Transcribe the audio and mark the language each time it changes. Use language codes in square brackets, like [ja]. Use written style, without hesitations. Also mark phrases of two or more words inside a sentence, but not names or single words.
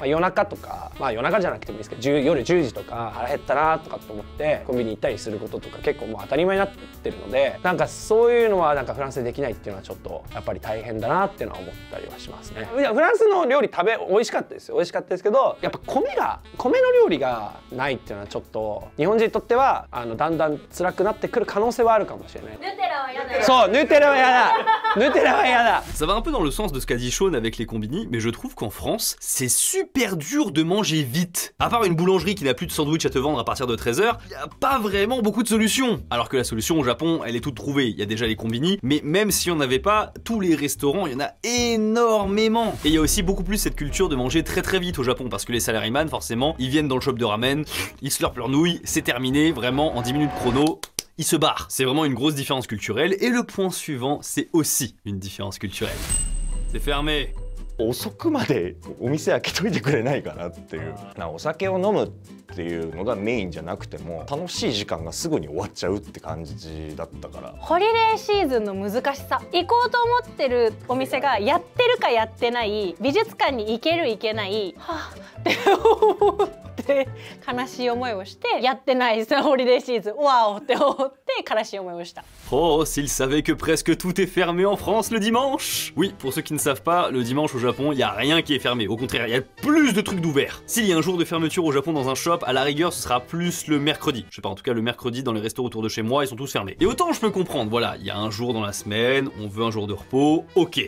[ja] 夜中とか、夜中じゃなくてもいいですけど、夜10時とか腹減ったなとかと思ってコンビニ行ったりすることとか結構もう当たり前になってるので、なんかそういうのはなんかフランスでできないっていうのはちょっとやっぱり大変だなっていうのは思ったりはしますね。いやフランスの料理美味しかったですよ。美味しかったですけど、やっぱ米の料理がないっていうのはちょっと日本人にとってはだんだん辛くなってくる可能性はあるかもしれない。ヌテラは嫌だ。そう、ヌテラは嫌だ。ヌテラは嫌だ。 [fr] Ça va un peu dans le sens de ce qu'a dit Sean avec les combini, mais je trouve qu'en France, c'est super dur de manger vite. À part une boulangerie qui n'a plus de sandwich à te vendre à partir de 13h, il n'y a pas vraiment beaucoup de solutions. Alors que la solution au Japon, elle est toute trouvée. Il y a déjà les combini, mais même si on n'avait pas, tous les restaurants, il y en a énormément. Et il y a aussi beaucoup plus cette culture de manger très très vite au Japon, parce que les salaryman, forcément, ils viennent dans le shop de ramen, ils slurpent leur nouilles, c'est terminé, vraiment en 10 minutes chrono. Ils se barrent. C'est vraiment une grosse différence culturelle. Et le point suivant, c'est aussi une différence culturelle. C'est fermé. [ja] 遅くまでお店開けといてくれないかなっていう。お酒を飲むっていうのがメインじゃなくても楽しい時間がすぐに終わっちゃうって感じだったから。ホリデーシーズンの難しさ、行こうと思ってるお店がやってるかやってない、美術館に行ける行けない、はぁって思って悲しい思いをして、やってないホリデーシーズンワオって思って悲しい思いをした。 [fr] Oh, s'ils savaient que presque tout est fermé en France le dimanche. Oui, pour ceux qui ne savent pas, le dimanche au Japon, il n'y a rien qui est fermé. Au contraire, il y a plus de trucs d'ouverts. S'il y a un jour de fermeture au Japon dans un shop, à la rigueur, ce sera plus le mercredi. Je sais pas, en tout cas, le mercredi, dans les restos autour de chez moi, ils sont tous fermés. Et autant je peux comprendre, voilà, il y a un jour dans la semaine, on veut un jour de repos, ok.